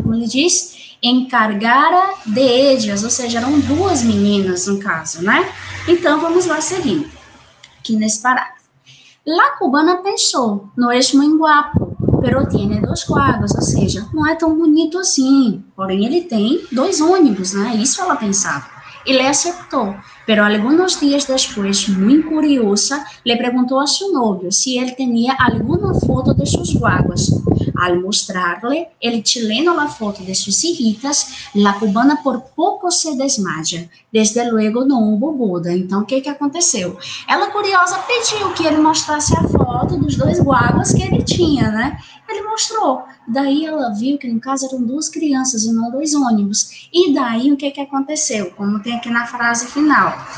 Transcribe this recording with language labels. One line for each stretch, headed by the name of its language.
Portuguese: Como ele diz,
Spanish: encargara de ellas,
Portuguese: ou seja, eram 2 meninas no caso, né? Então, vamos lá seguindo, aqui nesse parágrafo. La cubana pensou,
Spanish: no es muy guapo, pero tiene 2 guaguas,
Portuguese: ou seja, não é tão bonito assim, porém ele tem 2 ônibus, né? Isso ela pensava.
Spanish: Y le aceptó, pero algunos días después, muy curiosa, le preguntó a su novio si él tenía alguna foto de sus guaguas. Al mostrarle el chileno la foto de sus hijitas, la cubana por poco se desmaya. Desde luego não hubo boda.
Portuguese: Então, o que aconteceu? Ela, curiosa, pediu que ele mostrasse a foto dos 2 guaguas que ele tinha, né? Ele mostrou. Daí ela viu que no caso eram 2 crianças e não 2 ônibus. E daí o que aconteceu? Como tem aqui na frase final.